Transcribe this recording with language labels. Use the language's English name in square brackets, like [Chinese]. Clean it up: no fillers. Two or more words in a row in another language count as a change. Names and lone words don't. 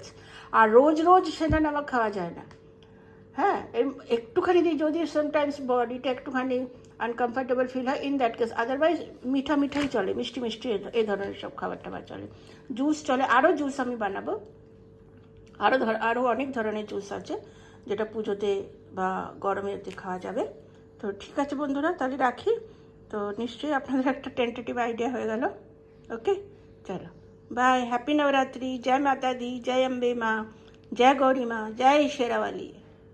[Bangla] আর রোজ রোজ সেনা নামক খাওয়া যায় না, হ্যাঁ একটুখানি দিই যদি সামটাইমস বডিটা একটুখানি [English] uncomfortable feel [Bangla] হয়, [English] in that case, [Bangla] আদারওয়াইজ মিঠাই চলে, মিষ্টি এই ধরনের সব খাবার টাবার চলে, জুস চলে। আরও জুস আমি বানাবো, আরও অনেক ধরনের জুস আছে যেটা পুজোতে বা গরমেতে খাওয়া যাবে। তো ঠিক আছে বন্ধুরা, তাহলে রাখি। তো নিশ্চয়ই আপনাদের একটা [English] tentative idea [Bangla] হয়ে গেল। [Hindi] ওকে, চলো [English] bye, happy [Hindi] नवरात्रि, जय माता दी, जय अम्बे माँ, जय गौरी माँ, जय शेरावाली।